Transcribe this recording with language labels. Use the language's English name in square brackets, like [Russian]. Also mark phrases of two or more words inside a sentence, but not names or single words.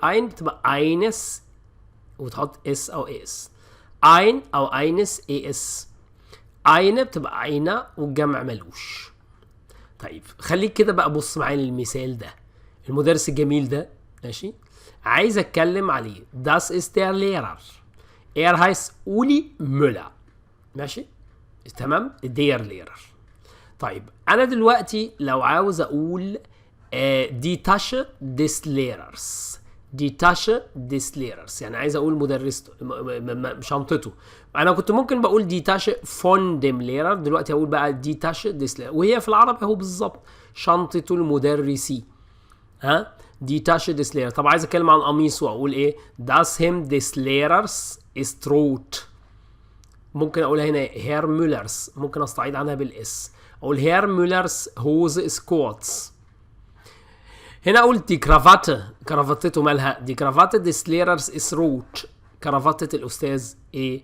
[Arabic] الاين بتبقى اينس وتحط اس او اس. اين او اينس اي اس. اين بتبقى اينه والجمع ملوش. طيب خليك كده بقى بص معايا للمثال ده، المدرس الجميل ده، ماشي؟ عايز اتكلم عليه. [German] Das ist der Lehrer. heißt Uli Müller. [Arabic] ماشي؟ تمام؟ [German] der Lehrer. [Arabic] طيب انا دلوقتي لو عاوز اقول [German] die Tasche des Lehrers. die Tasche des Lehrers [Arabic] يعني عايز اقول مدرسته شنطته. انا كنت ممكن بقول [German] die Tasche von dem Lehrer، [Arabic] دلوقتي هقول بقى [German] die Tasche des Lehrers، [Arabic] وهي في العربي اهو بالظبط شنطة المدرسي. ها؟ [German] die Tasche des Lehrers. [Arabic] طب عايز اتكلم عن قميص واقول ايه؟ [German] das Hemd des Lehrers ist rot. [Arabic] ممكن اقولها هنا [German] Herr Müllers, [Arabic] ممكن استعيد عنها بالاس اقول [German] Herr Müllers [Arabic] هوز سكوتس. هنا اقول [German] die Krawatte, [Arabic] كرافتته مالها؟ [German] die Krawatte des Lehrers ist rot, [Arabic] كرافتة الاستاذ ايه؟